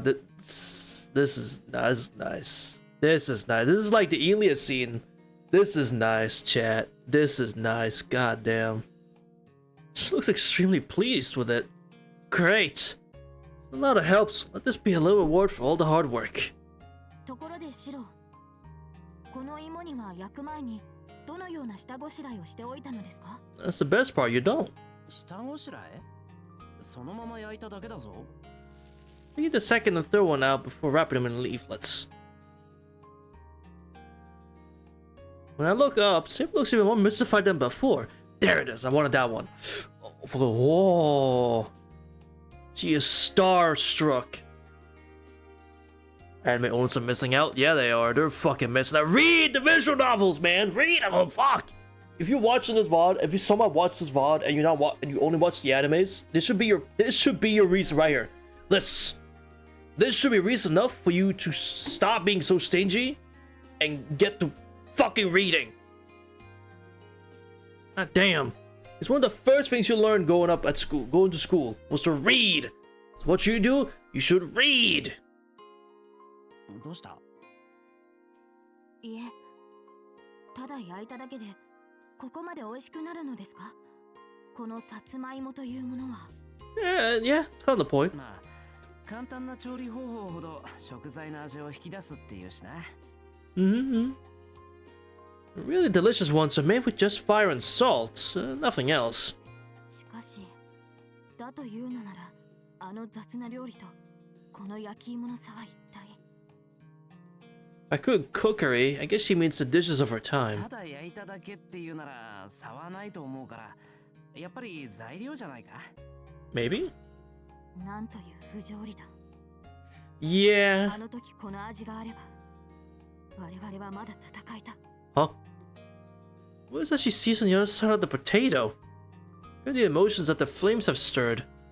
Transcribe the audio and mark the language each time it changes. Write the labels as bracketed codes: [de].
[en] This is nice. This is nice. This is like the Elias scene. This is nice, chat. This is nice. Goddamn. She looks extremely pleased with it. Great. A lot of helps. Let this be a little reward for all the hard work. [ja] ところでシロ、この芋には焼く前にどのような下ごしらえをしておいたのですか？ [en] That's the best part, you don't. [ja] 下ごしらえ？そのまま焼いただけだぞ。 [en] Get the second and third one out before wrapping them in leaflets. When I look up, Saber looks even more mystified than before. There it is, I wanted that one. Whoa. She is starstruck. Anime owners are missing out? Yeah, they are. They're fucking missing out. Read the visual novels, man! Read them! Oh, fuck! If you're watching this VOD, if you somehow watch this VOD and you're not and you only watch the animes, this should be your reason right here. This should be reason enough for you to stop being so stingy and get to fucking reading. God damn. It's one of the first things you learn going to school, was to read. So what you do, you should read. [ja] どうした？いえ、ただ焼いただけでここまで美味しくなるのですか？このさつまいもというものは。 [en] Yeah, it's kind of the point. [ja] まあ、簡単な調理方法ほど食材の味を引き出すっていうしな。 Mm-hmm. [en] The really delicious ones are made with just fire and salt, nothing else. [ja] しかし、だというのなら、あの雑な料理とこの焼き芋の差は一体。 [en] By good cookery, I guess she means the dishes of her time. [ja] ただ焼いただけっていうなら差はないと思うから、やっぱり材料じゃないか？ [en] Maybe? [ja] なんという不条理だ。 [en] Yeah. [ja] あの時この味があれば、我々はまだ戦えた。 [en] Huh? What is that she sees on the other side of the potato? What are the emotions that the flames have stirred?